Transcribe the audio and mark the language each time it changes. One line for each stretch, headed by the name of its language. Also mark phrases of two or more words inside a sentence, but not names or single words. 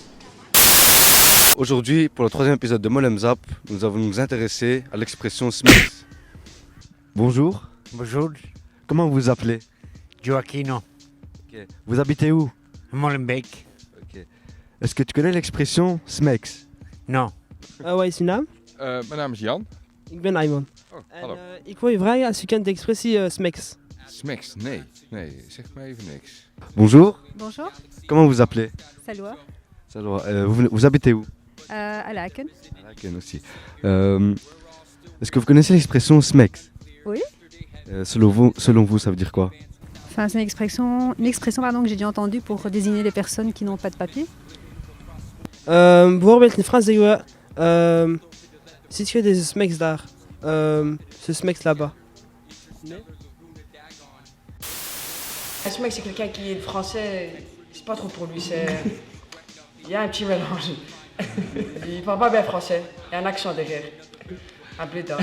French: Aujourd'hui, pour le 3e épisode de Molem Zap, nous allons nous intéresser à l'expression SMEX. Bonjour. Bonjour. Comment vous vous appelez? Joaquino. Okay. Vous habitez où? Molenbeek. Okay. Est-ce que tu connais l'expression SMEX? Non.
Dutch: Wat is je naam? Mijn naam is Jan. Ik ben Ayman. Oh, hallo. Ik wil je vragen als je kent de expressie SMEX. SMEX? Nee, zeg me even niks.
French: Bonjour. Bonjour. Comment vous vous appelez? Salwa. Salwa. Vous habitez où? À Laken. À Laken aussi. Est-ce que vous connaissez l'expression SMEX? Oui. Selon vous, ça veut dire quoi? Enfin, c'est une expression que j'ai déjà entendue pour désigner les personnes qui n'ont pas de papier.
Dutch: Bijvoorbeeld in Frans zeggen we, ziet je deze smeks daar?
French: Ce smeks là-bas.
Dutch: Nee.
French: Un smec, c'est quelqu'un qui est français, c'est pas trop pour lui, il y a un petit mélange. Il parle pas bien français, il y a un accent derrière. Un blédard.